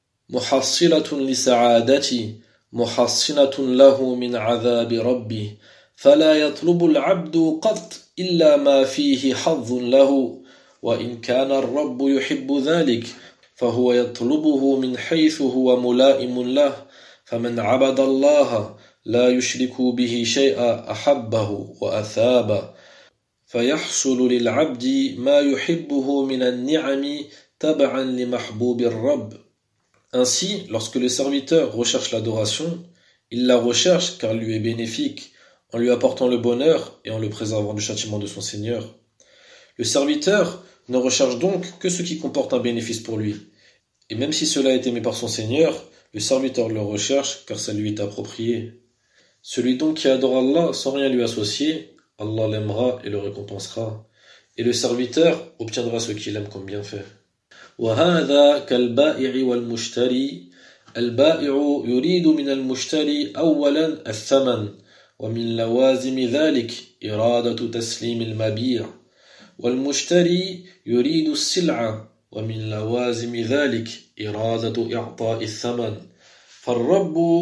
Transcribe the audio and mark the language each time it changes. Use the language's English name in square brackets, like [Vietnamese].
[Arabic] محصلة لسعادتي محصنة له من عذاب ربي فلا يطلب العبد قط إلا ما فيه حظ له وإن كان الرب يحب ذلك فهو يطلبه من حيث هو ملائم له فمن عبد الله لا يشرك به شيئا أحبه وأثابه فيحصل للعبد ما يحبه من النعم تبعا لمحبوب الرب. [French] Ainsi, lorsque le serviteur recherche l'adoration, il la recherche car elle lui est bénéfique, en lui apportant le bonheur et en le préservant du châtiment de son Seigneur. Le serviteur ne recherche donc que ce qui comporte un bénéfice pour lui. Et même si cela est aimé par son Seigneur, le serviteur le recherche car ça lui est approprié. Celui donc qui adore Allah sans rien lui associer, Allah l'aimera et le récompensera. Et le serviteur obtiendra ce qu'il aime comme bienfait. [Arabic] وهذا كالبائع والمشتري البائع يريد من المشتري أولا الثمن ومن لوازم ذلك إرادة تسليم المبيع والمشتري يريد السلعة ومن لوازم ذلك إرادة إعطاء الثمن فالرب